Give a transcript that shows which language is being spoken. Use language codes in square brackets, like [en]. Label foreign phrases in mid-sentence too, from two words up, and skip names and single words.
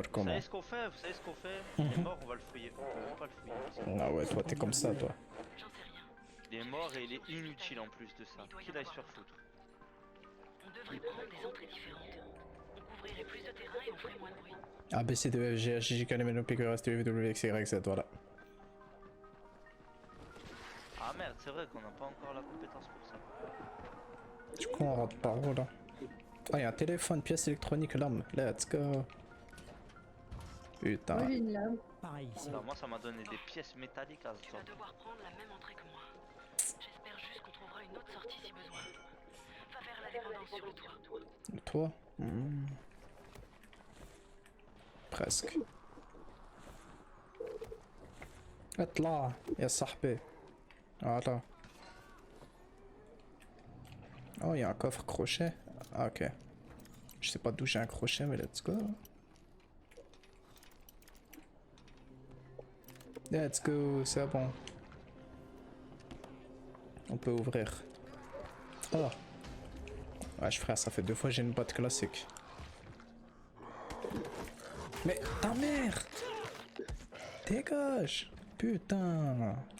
[fr] Vous comment? savez ce qu'on fait? Vous savez ce qu'on fait? Il est mort, on va le fouiller. On peut même pas le fouiller. Ah ouais, toi t'es comme ça, toi. J'en sais rien. Il est mort et il est inutile en plus de ça. Qu'il aille se faire foutre. On devrait prendre des entrées différentes. On couvrirait plus de terrain et on ferait moins de bruit. A, B, C, D, E, F, G, H, I, J, K, L, M, N, O, P, Q, R, S, T, U, V, W, X, Y, Z, voilà. Ah merde, c'est vrai qu'on n'a pas encore la compétence pour ça. Du coup, on rentre par où là? Ah, y'a un téléphone, pièce électronique, lame. [en] Let's go. [fr] Moi, Putain. j'ai une lame. Pareil ici. Alors moi ça m'a donné des pièces métalliques à ce Tu temps. vas devoir prendre la même entrée que moi. J'espère juste qu'on trouvera une autre sortie si besoin. Va vers la dépendance sur le toit. Le toit? Presque. [ar] اطلع يا صاحبي. [fr] Voilà. Oh, il y a un coffre crochet. Ah, ok. Je sais pas d'où j'ai un crochet, mais [en] let's go. Let's go, [fr] c'est bon. On peut ouvrir. Oh. Wesh frère, ça fait 2 fois que j'ai une boîte classique. Mais ta mère! Dégage! Putain!